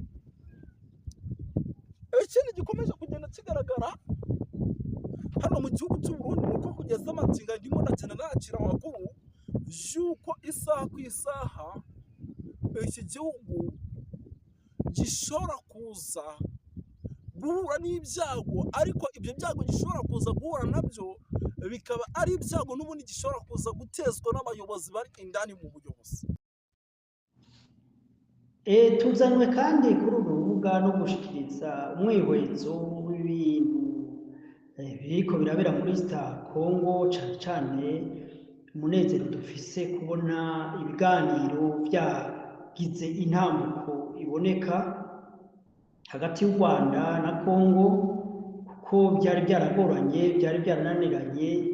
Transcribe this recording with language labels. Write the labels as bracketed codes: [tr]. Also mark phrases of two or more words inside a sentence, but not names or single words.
[rn] Ikindi gikomeje kugenda kigaragara hano mu gihugu cy'u Burundi nuko kugeza amagingo ndimo ndagenda nakira amakuru yuko isaha ku isaha iki gihugu gishobora kuza guhura n'ibyago, ariko ibyo byago gishobora kuza guhura nabyo bikaba ari ibyago n'ubundi gishobora kuza gutezwa n'abayobozi bari indani mu buyobozi. Tuzanywe kandi kuri uru rubuga no gushikiriza umwihwezo w'ibintu biriko birabera muri Congo, cyane cyane umunezero dufise kubona ibiganiro byagize intambuko iboneka hagati y'u Rwanda na Kongo, kuko byari byaragoranye, byari byarananiranye,